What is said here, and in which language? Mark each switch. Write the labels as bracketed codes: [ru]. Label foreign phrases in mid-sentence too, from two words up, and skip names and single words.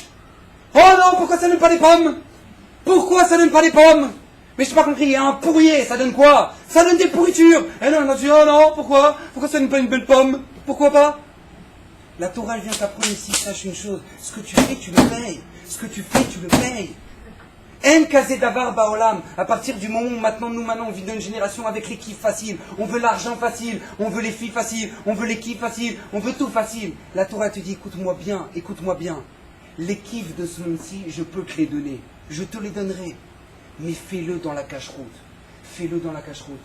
[fr] Oh non, pourquoi ça donne pas des pommes? Mais je n'ai pas compris, il y a un pourrier, ça donne quoi? Ça donne des pourritures. Et non, on a dit, oh non, pourquoi ça donne pas une belle pomme? Pourquoi pas? La Torah, elle vient t'apprendre ici, sache une chose, ce que tu fais, tu le payes. [he] אין כזה דבר בעולם. [fr] À partir du moment où maintenant on vit dans une génération avec les kiffs faciles. On veut l'argent facile, on veut les filles faciles, on veut les kiffs faciles, on veut tout facile. La Torah te dit, écoute-moi bien, écoute-moi bien. Les kiffs de ce monde-ci, je peux te les donner. Je te les donnerai. Mais fais-le dans la cache-route. Fais-le dans la cache-route.